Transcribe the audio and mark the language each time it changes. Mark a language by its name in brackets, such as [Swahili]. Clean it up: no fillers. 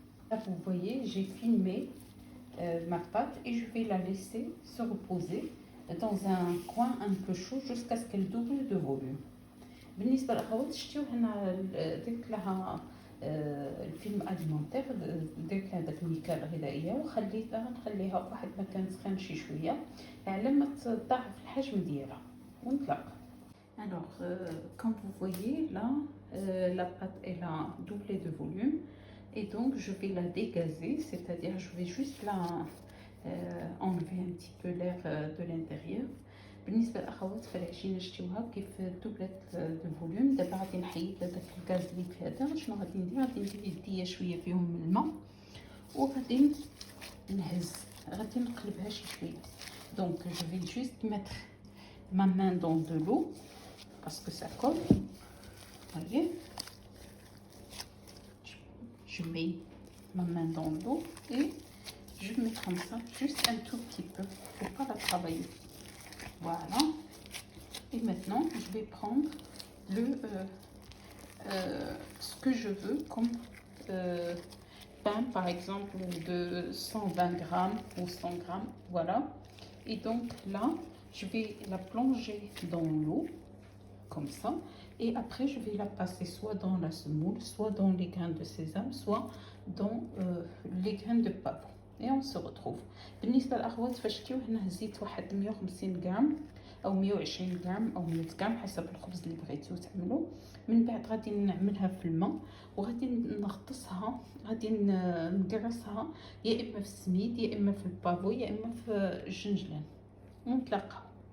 [French] Là vous voyez j'ai filmé ma pâte et je vais la laisser se reposer dans un coin un peu chaud jusqu'à ce qu'elle double de volume. [Arabic] بالنسبه للاخوات شتيو هنا درت لها الفيلم اليمونتير، درت لها داك الميكا الغذائيه وخليتها نخليها في واحد المكان سخان شي شويه على ما تضاعف الحجم ديالها ونطلق. [French] Alors comme vous voyez là la pâte elle a doublé de volume et donc je vais la dégazer, c'est-à-dire je vais juste la enlever un petit peu l'air de l'intérieur. [Arabic] بالنسبه للاخوات فالعجينه شتيوها كيف [French] دوبلت دو فوليوم. [Arabic] دابا غادي نحيد هذاك الغاز اللي في هذا، شنو غادي ندير؟ غادي ندير يديا شويه فيهم من الماء وغادي نهز، غادي نقلبها شي شويه. [French] دونك جو في جوست ميتر ما مان دون دو لو باسكو سا كول. voyez je mets ma main dans l'eau et je mets comme ça juste un tout petit peu, faut pas la travailler. Voilà, et maintenant je vais prendre ce que je veux comme pain, par exemple de 120 grammes ou 100 grammes, voilà. Et donc là je vais la plonger dans l'eau comme ça et après je vais la passer soit dans la semoule, soit dans les graines de sésame, soit dans les graines de pavot et on se retrouve. [Arabic] بالنسبه للاخوات فاش تيو هنا هزيت واحد 150 غرام او 120 غرام او 100 غرام حسب الخبز اللي بغيتو تعملوا. من بعد غادي نعملها في الماء وغادي نغطسها، غادي نقرصها يا اما في السميد يا اما في البافو يا اما في الجنجلان ونتلاقاو.